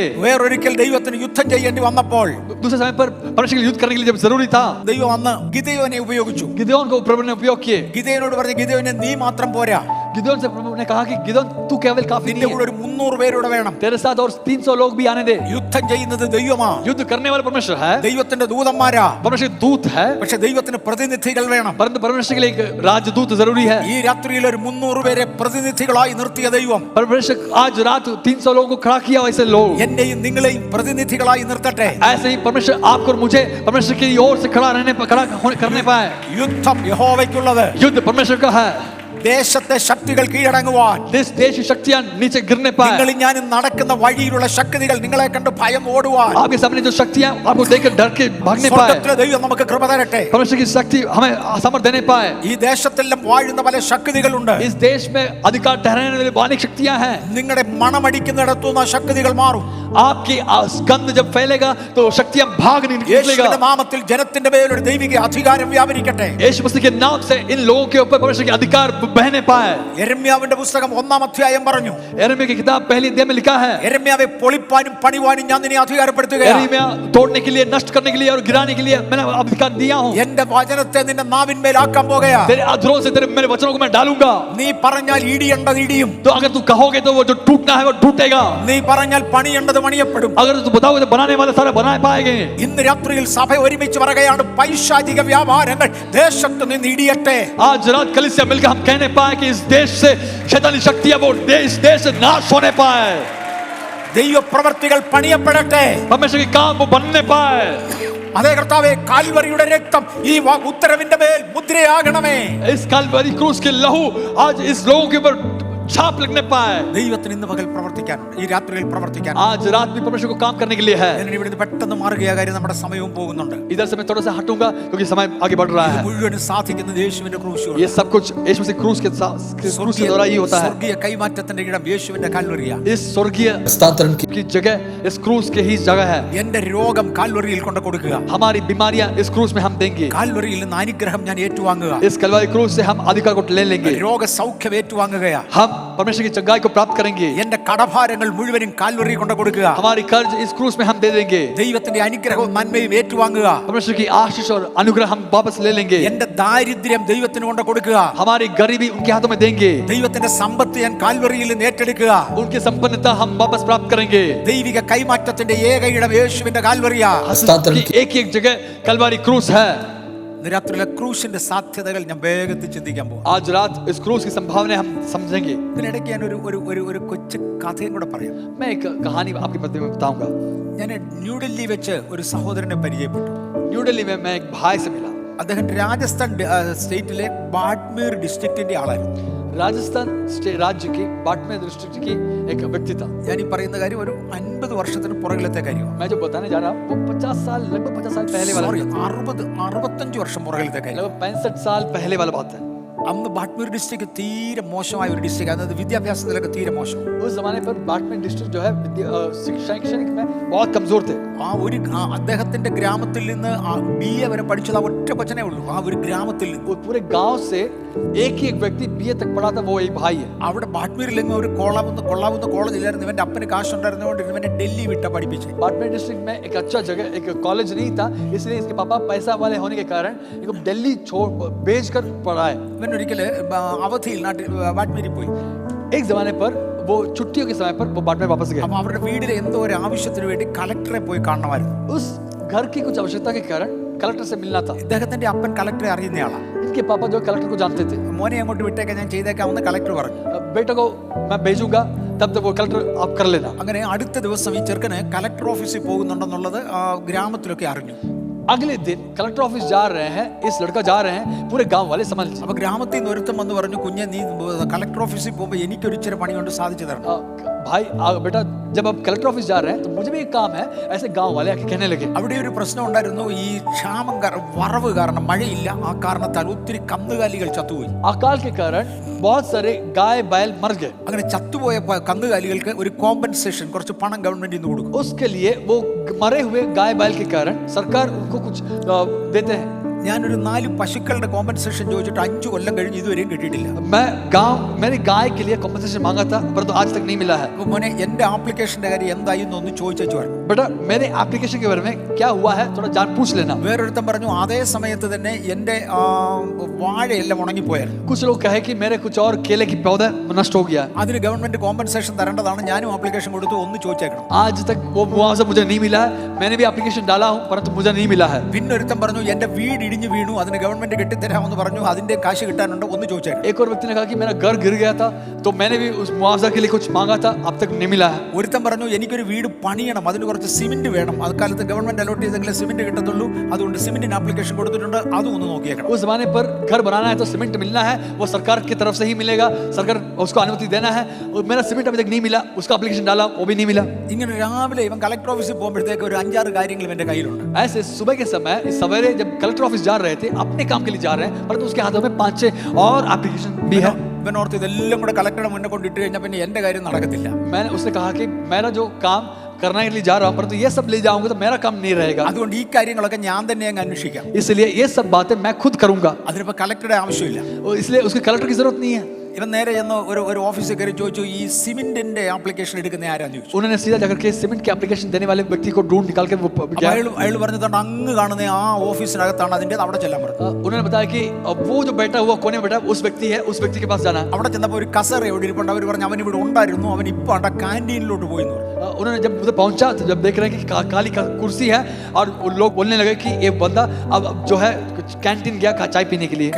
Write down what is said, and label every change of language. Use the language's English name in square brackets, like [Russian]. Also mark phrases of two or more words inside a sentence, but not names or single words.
[Malayalam] വേറൊരിക്കൽ ദൈവത്തിന് യുദ്ധം ചെയ്യേണ്ടി വന്നപ്പോൾ [Hindi] दूसरे समय पर परमेश्वर के लिए युद्ध करने के लिए जब जरूरी था, [Malayalam] ദൈവം അന്ന് ഗിദെയോനെ ഉപയോഗിച്ചു. [Hindi] गिदोन को प्रभु ने उपयोग किए. [Malayalam] ഗിദെയോനോട് പറഞ്ഞു, ഗിദെയോനെ നീ മാത്രം പോരാ, [Hindi] गिदोन से प्रभु ने कहा कि गिदोन तू केवल काफी [Malayalam] നിന്റെ [Hindi] नहीं [Malayalam] കൂടെ [Hindi] है, [Malayalam] ഒരു 300 പേരുടെ വേണം. [Hindi] तेरे साथ और 300 लोग भी आने दे. [Malayalam] യുദ്ധം ചെയ്യുന്നത് ദൈവമാ. [Hindi] युद्ध करने वाला परमेश्वर है, [Malayalam] ദൈവത്തിന്റെ ദൂതന്മാരാ. [Hindi] परमेश्वर दूत है, [Malayalam] പക്ഷെ ദൈവത്തിന് പ്രതിനിധികൾ വേണം. [Hindi] परंतु परमेश्वर के लिए एक राजदूत जरूरी है. [Malayalam] ഈ രാത്രിയിൽ ഒരു 300 പേരെ പ്രതിനിധികളായി നിർത്തിയ ദൈവം [Hindi] परमेश्वर आज रात 300 लोगों को खड़ा किया. वैसे लोग [Malayalam] എന്നെയും നിങ്ങളെയും പ്രതിനിധികളായി നിർത്തട്ടെ. [Hindi] ऐसे ही परमेश्वर आपको और मुझे परमेश्वर की ओर से खड़ा करने पाए. [Malayalam] യുദ്ധം യഹോവയ്ക്കുള്ളത്. [Hindi] युद्ध परमेश्वर का है. [Malayalam] ദേശത്തെ ശക്തികൾ കീഴടങ്ങുവാൻ [Hindi] देश की शक्तियां नीचे गिरने पाए. [Malayalam] നിങ്ങൾ ഞാനും നടക്കുന്ന വഴിയിലുള്ള ശക്തികൾ നിങ്ങളെ കണ്ട് ഭയം ഓടുവാൻ [Hindi] आपके सामने जो शक्तियां आपको देखकर डर के भागने पाए. [Malayalam] സ്വർഗ്ഗത്തിലെ ദൈവം നമുക്ക് കൃപ തരട്ടെ. [Hindi] परमेश्वर की शक्ति हमें सामर्थ्य देने पाए. [Malayalam] ഈ ദേശത്തെല്ലാം വാഴുന്ന പല ശക്തികളുണ്ട്. [Hindi] इस देश में अधिकार ठहराने वाली अनेक शक्तियां हैं. [Malayalam] നിങ്ങളുടെ മണമടിക്കുന്നിടത്തുനിന്ന് ആ ശക്തികൾ മാറും. [Hindi] आपकी गंध जब फैलेगा तो शक्तियां भाग निकलेगा. [Malayalam] യേശുവിന്റെ നാമത്തിൽ ജനത്തിന്റെ മേൽ ഒരു ദൈവിക അധികാരം വ്യാപരിക്കട്ടെ. [Hindi] यीशु मसीह के नाम से इन लोगों के ऊपर परमेश्वर के अधिकार बहने पाए. [Malayalam] യെരമ്യാവിന്റെ പുസ്തകം 1-ാം അധ്യായം പറഞ്ഞു, [Hindi] यिर्मयाह की किताब पहली अध्याय में लिखा है, [Malayalam] യെരമ്യാവെ പൊളിപ്പാനും പണിവാനും ഞാൻ നിന്നെ അധികാരപ്പെടുത്തുകയാണ്. [Hindi] यिर्मयाह तोड़ने के लिए, नष्ट करने के लिए और गिराने के लिए मैंने अधिकार दिया हूं. [Malayalam] എന്റെ വചനത്തെ നിന്റെ നാവിന്മേലാക്കാൻ പോകുകയാ. [Hindi] तेरे अधरों से तेरे मेरे वचनों को मैं डालूंगा. [Malayalam] നീ പറഞ്ഞാൽ ഇടിയേണ്ടത് ഇടിയും. [Hindi] तो अगर तू कहोगे तो वो जो टूटना है वो टूटेगा. [Malayalam] നീ പറഞ്ഞാൽ പണിയേണ്ടത് പണിയപ്പെടും. [Hindi] अगर तू बताओगे तो बनाने वाले सारे बना पाएंगे. [Malayalam] ഇന്ന് രാത്രിയിൽ സഭ ഒരുമിച്ച് പറയുകയാണ്, പൈശാചിക വ്യാപാരങ്ങൾ ദേശത്ത് നിന്ന് ഇടിയട്ടെ. [Hindi] आज रात कलीसिया मिलकर हम कहने पाए कि इस देश से शैतानी शक्तियां वो इस देश से नाश होने पाए. [Malayalam] ദൈവ പ്രവർത്തികൾ പണിയപ്പെടട്ടെ. [Hindi] परमेश्वर के काम वो बनने पाए. [Malayalam] അതേ കർത്താവേ, കാൽവരിയുടെ രക്തം ഈ ഉത്തരവിന്റെ മേൽ മുദ്രയാകണമേ. [Hindi] इस कालवरी क्रूस के लहू आज इस लोगों के ऊपर छाप लगने पाए। [Malayalam] ദൈവത്തിന് ഇന്ന് പകൽ പ്രവർത്തിക്കാനുണ്ട്, ഈ രാത്രിയിൽ പ്രവർത്തിക്കാൻ. [Hindi] आज रात भी परमेश्वर को काम करने के लिए है। [Malayalam] ഞാൻ ഇവിടുന്ന് പെട്ടെന്ന് മാറുകയാ, കാര്യം നമ്മുടെ സമയവും പോകുന്നുണ്ട്. [Hindi] इधर से मैं थोड़ा सा हटूंगा क्योंकि समय आगे बढ़ रहा है। [Malayalam] മുഴുവനും സാധിക്കുന്നത് യേശുവിന്റെ ക്രൂശ്. [Hindi] ये सब कुछ यीशु मसीह क्रूस के द्वारा ही होता है। [Malayalam] സ്വർഗീയ കൈമാറ്റത്തിന്റെ ഇടം യേശുവിന്റെ കാൽവരിയാ. [Hindi] इस स्वर्गीय हस्तांतरण की जगह इस क्रूस के ही जगह है। [Malayalam] എന്റെ രോഗം കാൽവരിയിൽ കൊണ്ട് കൊടുക്കുക. [Hindi] हमारी बीमारियां इस क्रूस में हम देंगे। [Malayalam] കാൽവരിയിൽ നിന്ന് അനുഗ്രഹം ഞാൻ ഏറ്റുവാങ്ങുക. [Hindi] इस कलवारी क्रूस से हम अधिकार को ले लेंगे। [Malayalam] രോഗ സൗഖ്യം ഏറ്റുവാങ്ങുകയാ. [Hindi] हम परमेश्वर की चंगाई को प्राप्त करेंगे। [Malayalam] എന്റെ കടഭാരങ്ങൾ മുഴുവനും കാൽവരിയിൽ കൊണ്ട് കൊടുക്കുക. [Hindi] हमारी कर्ज इस क्रूस में हम दे देंगे। [Malayalam] ദൈവത്തിന്റെ അനുഗ്രഹവും നന്മയും ഏറ്റുവാങ്ങുക. [Hindi] परमेश्वर की आशीष और अनुग्रह हम वापस ले लेंगे। [Malayalam] എന്റെ ദാരിദ്ര്യം ദൈവത്തിന് കൊണ്ട് കൊടുക്കുക. [Hindi] हमारी गरीबी उनके हाथों में देंगे। [Malayalam] ദൈവത്തിന്റെ സമ്പത്ത് ഞാൻ കാൽവരിയിൽ നിന്ന് ഏറ്റെടുക്കുക. [Hindi] उनकी संपन्नता हम वापस प्राप्त करेंगे। [Malayalam] ദൈവിക കൈമാറ്റത്തിന്റെ ഏക ഇടം യേശുവിന്റെ കാൽവരിയാ. [Hindi] हस्तांतरण की एक जगह कलवारी क्रूस है। [Malayalam] രാത്രിയിലെ ക്രൂശിന്റെ സാധ്യതകൾ ഞാൻ വേഗത്തിൽ ചിന്തിക്കാൻ പോകും. [Hindi] आज रात इस क्रूस की संभावना हम समझेंगे। [Malayalam] ഇതിനിടയ്ക്ക് ഞാൻ ഒരു കൊച്ചു കഥയും കൂടെ പറയാം. [Hindi] मैं एक कहानी आपकी मध्य में बताऊंगा। [Malayalam] ഞാൻ ന്യൂഡൽഹി വെച്ച് ഒരു സഹോദരനെ പരിചയപ്പെട്ടു. [Hindi] न्यू दिल्ली में मैं एक भाई से मिला। [Malayalam] അദ്ദേഹം രാജസ്ഥാൻ സ്റ്റേറ്റിലെ ബാഡ്മീർ ഡിസ്ട്രിക്റ്റിന്റെ ആളായിരുന്നു. [Hindi] राजस्थान राज्य की बाड़मेर डिस्ट्रिक्ट की एक व्यक्ति था। [Malayalam] ഞാൻ ഈ പറയുന്ന കാര്യം ഒരു 50 വർഷത്തിന് പുറകിലത്തെ കാര്യമാണ്. [Hindi] मैं जो बताने जा रहा हूँ वो 50 साल लगभग 50 साल पहले वाला, [Malayalam] 65 വർഷം പുറകിലത്തെ കാര്യം. [Hindi] लगभग 65 साल पहले वाला बात है। [Malayalam] അന്ന് ബാഡ്മീർ ഡിസ്ട്രിക്ട് തീരെ മോശമായ ഒരു ഡിസ്ട്രിക്ട്, അതായത് വിദ്യാഭ്യാസത്തിലൊക്കെ തീരെ മോശം. [Hindi] उस जमाने पर बाड़मेर डिस्ट्रिक्ट जो है शैक्षणिक में बहुत कमजोर थे। [Malayalam] അദ്ദേഹത്തിന്റെ ഗ്രാമത്തിൽ നിന്ന് BA വരെ പഠിച്ചത് ഒറ്റ കൊച്ചനെ ഉള്ളൂ. ആ ഒരു ഗ്രാമത്തിൽ നിന്ന് [Hindi] पूरे गांव से एक ही एक व्यक्ति BA तक पढ़ा था, वो एक भाई है। [Malayalam] അവിടെ ബാഡ്മീറിലെങ്ങും ഒരു കൊള്ളാവുന്ന കോളേജ് ഇല്ലായിരുന്നു. ഇവന്റെ അപ്പന് കാശുണ്ടായിരുന്നതുകൊണ്ട് ഇവനെ ഡൽഹി വിട്ട പഠിപ്പിച്ചു. [Hindi] बाड़मेर डिस्ट्रिक्ट में एक अच्छा जगह एक कॉलेज नहीं था, इसलिए इसके पापा पैसा वाले होने के कारण इनको दिल्ली भेज कर पढ़ाए। [Malayalam] ഇവൻ ഒരിക്കല് അവധിയിൽ ബാഡ്മീരിൽ പോയി. [Hindi] एक जमाने पर वो छुट्टियों के समय पर वो बाड़मेर वापस गए। [Malayalam] അപ്പൊ അവരുടെ വീട്ടിലെ എന്തോ ഒരു ആവശ്യത്തിന് വേണ്ടി കളക്ടറെ പോയി കാണണമായിരുന്നു. [Hindi] उस घर की कुछ आवश्यकता के कारण कलेक्टर से मिलना था। [Malayalam] ഇദ്ദേഹത്തിന്റെ അപ്പൻ കളക്ടറെ അറിയുന്നയാളാണ്. [Hindi] इनके पापा जो कलेक्टर को जानते थे। [Malayalam] മോനെ അങ്ങോട്ട് വിട്ടേക്കാൻ ഞാൻ ചെയ്തേക്കാമെന്ന് കളക്ടർ പറഞ്ഞു. [Hindi] बेटा को मैं भेजूंगा, तब तक वो कलेक्टर आप कर लेना। [Malayalam] അങ്ങനെ അടുത്ത ദിവസം ഈ ചെറുക്കന് [English] collector office [Malayalam] പോകുന്നുണ്ടെന്നുള്ളത് ഗ്രാമത്തിലൊക്കെ അറിഞ്ഞു. [Hindi] अगले दिन [English] collector office [Hindi] जा रहे हैं, इस लड़का जा रहे हैं, पूरे गांव वाले समझ। [Malayalam] അപ്പൊ ഗ്രാമത്തിൽ നിന്ന് ഒരുത്തം വന്ന് പറഞ്ഞു, കുഞ്ഞെ നീ [English] collector office [Malayalam] പോകുമ്പോൾ എനിക്കൊരു ഇച്ചിരി പണി കൊണ്ട് സാധിച്ചു തരണം. [Hindi] भाई बेटा जब आप [English] collector office [Hindi] जा रहे हैं तो मुझे भी एक काम है, ऐसे गांव वाले आके कहने लगे। [Malayalam] അവിടെ ഒരു പ്രശ്നം ഉണ്ടായിരുന്നു. ഈ ക്ഷാമം വറവ് കാരണം, മഴയില്ല, ആ കാരണത്താൽ ഒത്തിരി കന്നുകാലികൾ ചത്തുപോയി. [Hindi] अकाल के कारण बहुत सारे गाय बैल मर गए। [Malayalam] അങ്ങനെ ചത്തുപോയ കന്നുകാലികൾക്ക് ഒരു കോമ്പൻസേഷൻ, കുറച്ച് പണം ഗവൺമെന്റ് ഇന്ന് കൊടുക്കും. [Hindi] उसके लिए वो मरे हुए गाय बैल के कारण सरकार उनको कुछ देते हैं। [Malayalam] ഞാനൊരു 4 പശുക്കളുടെ കോമ്പൻസേഷൻ ചോദിച്ചിട്ട് 5 കൊല്ലം കഴിഞ്ഞ് ഇതുവരെയും കിട്ടിയിട്ടില്ല. [Hindi] मैं गांव मेरी गाय के लिए कॉम्पनसेशन मांगा था, परंतु आज तक नहीं मिला है। [Malayalam] അപ്പൊ മോനെ എന്റെ ആപ്ലിക്കേഷന്റെ കാര്യം എന്തായി എന്നൊന്ന് ചോദിച്ചു പറഞ്ഞു. [Hindi] बेटा मेरे एप्लीकेशन के बारे में क्या हुआ है, थोड़ा जान पूछ लेना। [Malayalam] വേറൊരുത്തൻ പറഞ്ഞു, അതേ സമയത്ത് തന്നെ എന്റെ വാഴയെല്ലാം ഉണങ്ങിപ്പോയായിരുന്നു. [Hindi] कुछ लोग कहे कि मेरे कुछ और केले की पौधा नष्ट हो गया। [Malayalam] അതിന് [English] government compensation [Malayalam] തരേണ്ടതാണ്. ഞാനും ആപ്ലിക്കേഷൻ കൊടുത്തു, ഒന്ന് ചോദിച്ചേക്കണം. [Hindi] आज तक वो मुआवजा मुझे नहीं मिला है, मैंने भी एप्लीकेशन डाला हूं परंतु मुझे नहीं मिला है। [Malayalam] പിന്നെ ഒരുത്തൻ പറഞ്ഞു, എന്റെ വീട് ഇടിഞ്ഞു വീണു, അതിന് ഗവൺമെന്റ് കെട്ടിത്തരാമെന്ന് പറഞ്ഞു, അതിന്റെ കാശ് കിട്ടാനുണ്ട്, ഒന്ന് ചോദിച്ചേക്കണം. [Hindi] एक और व्यक्ति ने कहा कि मेरा घर गिर गया था तो मैंने भी उस मुआवजा के लिए कुछ मांगा था, अब तक नहीं मिला है। [Malayalam] ഒരുത്തൻ പറഞ്ഞു, എനിക്കൊരു വീട് പണിയണം, അതിന് കുറച്ച് സിമെന്റ് വേണം, അക്കാലത്ത് [English] government allot [Malayalam] ചെയ്തെങ്കിലും സിമെന്റ് കിട്ടത്തുള്ളൂ, അതുകൊണ്ട് സിമെന്റിന് ആപ്ലിക്കേഷൻ കൊടുത്തിട്ടുണ്ട്, അതും ഒന്ന് നോക്കിയേക്കണം. [Hindi] उस जमाने पर घर बनाना है तो सीमेंट मिलना है, वो सरकार की तरफ से ही मिलेगा, सरकार उसको अनुमति देना है। और मेरा सीमेंट अभी तक नहीं मिला, उसका एप्लीकेशन डाला वो भी नहीं मिला। [Malayalam] ഇങ്ങനെ രാവിലെ ഇവൻ [English] collector office [Malayalam] പോകുമ്പോഴത്തേക്ക് ഒരു 5-6 കാര്യങ്ങൾ ഇവന്റെ കയ്യിലുണ്ട്. [Hindi] ऐसे सुबह के समय सवेरे जब [English] collector office [Hindi] जा रहे थे अपने काम के लिए जा रहे हैं, परंतु उसके हाथों में 5-6 और एप्लीकेशन भी है। [Malayalam] ഇവൻ ഓർത്ത് ഇതെല്ലാം കൂടെ കളക്ടറുടെ മുന്നേ കൊണ്ടിട്ട് കഴിഞ്ഞാൽ പിന്നെ എന്റെ കാര്യം നടക്കത്തില്ല. [Hindi] मैंने उसने कहा कि मेरा जो काम करने के लिए जा रहा हूं, परंतु ये सब ले जाऊंगा तो मेरा काम नहीं रहेगा, [Malayalam] അതുകൊണ്ട് ഈ കാര്യങ്ങളൊക്കെ ഞാൻ തന്നെ അങ്ങ് അന്വേഷിക്കാം. [Hindi] इसलिए ये सब बातें मैं खुद करूंगा। [Malayalam] അതിനിപ്പോ കളക്ടറുടെ ആവശ്യമില്ല. [Hindi] इसलिए उसके कलेक्टर की जरूरत नहीं है। [Malayalam] ഇവൻ നേരെ ചെന്ന് ഒരു ഓഫീസിൽ കയറി ചോദിച്ചു, ഈ സിമെന്റിന്റെ ആപ്ലിക്കേഷൻ എടുക്കുന്ന ആരാന്ന് ചോദിച്ചു. [Hindi] उन्होंने सीधा जाकर के सीमेंट के एप्लीकेशन देने वाले व्यक्ति को ढूंढ निकाल के वो गया। [Malayalam] അയാൾ പറഞ്ഞതാണ്, അങ്ങ് കാണുന്ന ആ ഓഫീസിനകത്താണ് അതിന്റെ, അവിടെ ചെല്ലാൻ പറഞ്ഞു. [Hindi] उन्होंने बताया कि वो जो बैठा हुआ कोने में बैठा उस व्यक्ति है, उस व्यक्ति के पास जाना है। [Malayalam] അവിടെ ചെന്നപ്പോ ഒരു കസേര എവിടെ ഇരിപ്പുണ്ട്. അവർ പറഞ്ഞു, അവൻ ഇവിടെ ഉണ്ടായിരുന്നു, അവൻ ഇപ്പൊ അവിടെ ക്യാൻറ്റീനിലോട്ട് പോയി എന്ന് പറഞ്ഞു. [Hindi] उन्होंने जब उधर पहुंचा तो जब देख रहे हैं कि काली कुर्सी है और लोग बोलने लगे कि ये बंदा अब जो है कैंटीन गया चाय पीने के लिए।